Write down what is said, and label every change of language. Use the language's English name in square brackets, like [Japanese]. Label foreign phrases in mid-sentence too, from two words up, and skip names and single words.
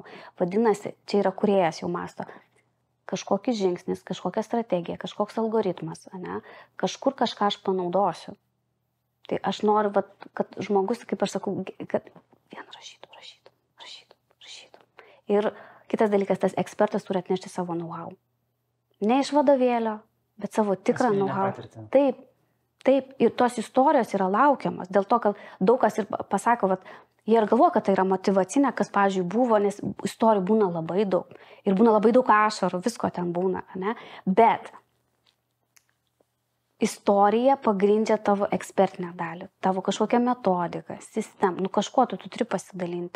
[Lithuanian] Vadinasi, čia yra kūrėjas jau masto. Kažkokis žingsnis, kažkokia strategija, kažkoks algoritmas, kažkur kažką aš panaudosiu. Tai aš noriu, kad žmogus, kaip aš sakau, kad vien rašytų. Ir kitas dalykas, tas ekspertas turi atnešti savo know-how. Ne iš vadovėlio, bet savo tikrą know-how. Taip. Ir tos istorijos yra laukiamas. Dėl to, kad daug kas ir pasako, jie ir galvoja, kad tai yra motyvacinė, kas, pavyzdžiui, buvo, nes istorijų būna labai daug. Ir būna labai daug ašarų, visko ten būna, ne? Bet istorija pagrindžia tavo ekspertinę dalį, tavo kažkokią metodiką, sistemą, kažkuo tu turi pasidalinti.